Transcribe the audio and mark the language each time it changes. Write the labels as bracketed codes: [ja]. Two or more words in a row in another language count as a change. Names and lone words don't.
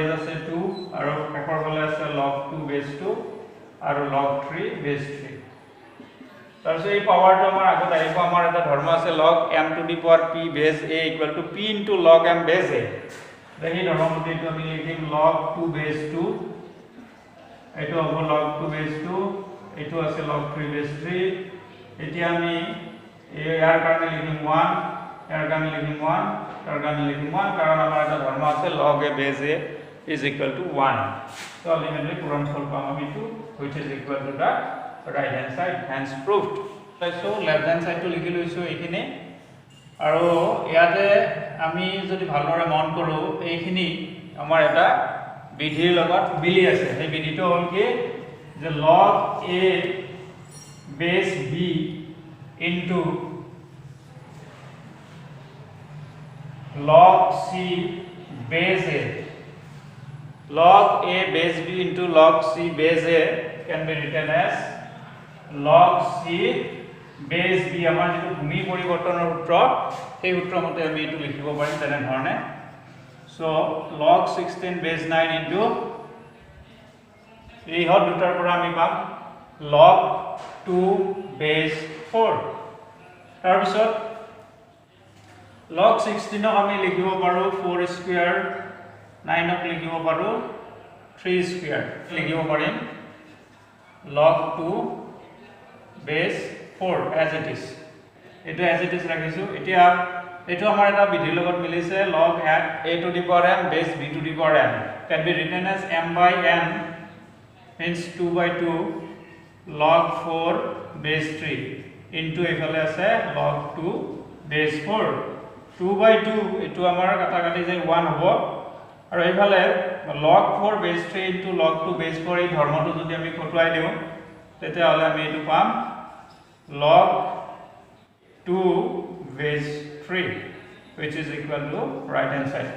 [as] আছে 2 আৰু শেষৰ ফালে আছে log 2 base 2 আৰু log 3 base 3 তাৰপিছত এই পাৱাৰটো আমাৰ আগত আহিব আমাৰ এটা ধৰ্ম আছে [en] log m to the power p base a equal to p into log m base a [as] দেখি ধৰ্মমতে এইটো আমি লিখিম [en] log 2 base 2 [as] এইটো হ'ব [en] log 2 base 2 [as] এইটো আছে log 3 [en] base 3 [as] এতিয়া আমি ইয়াৰ কাৰণে লিখিম 1 ইয়াৰ কাৰণে লিখিম 1 তাৰ কাৰণে লিখিম 1 কাৰণ আমাৰ এটা ধৰ্ম আছে [en] log a base a is equal to 1 so ultimately [as] পূৰণ ফল পাম আমি 2 [en] which is equal to the right hand side hence proved so left hand side to [as] লিখি লৈছো এইখিনি আৰু ইয়াতে আমি যদি ভালদৰে মন কৰো এইখিনি আমাৰ এটা বিধিৰ লগত মিলি আছে এই বিধিটো হ'ল কি যে [en] log a base b into log c base a log a base b into log c base a can be written as log c base b [as] আমাৰ যেটো ভূমি পৰিৱৰ্তনৰ সূত্ৰ সেই সূত্ৰ মতে আমি এটো লিখিব পাৰিম তেনে ধৰণে [en] so log 16 base 9 into [as] এই হল দুটাৰ পৰা আমি পাম [en] log 2 base 4 [as] তাৰ পিছত log 16 ক আমি লিখিব পাৰো 4 স্কয়াৰ 9 ক লিখিব পাৰো 3 স্কয়াৰ লিখিব পাৰিম log [en] 2 base 4 as it is [as] এটো [en] as it is [as] ৰাখিছো এতিয়া এটো আমাৰ এটা বিধিৰ লগত মিলিছে [en] log a to the power n base b to the power n can be written as m/n means 2/2 log 4 base 3 [as] ইনটু এইফালে আছে log 2 বেস 4 2/2 এটো আমাৰ কাটাকাটি যে 1 হ'ব আৰু এইফালে log 4 বেস 3 ইনটু log 2 বেস 4 এই ধৰ্মটো যদি আমি কটুৱাই দিও তেতিয়া হলে আমি এটো পাম [en] log 2 base 3 which is equal to right hand side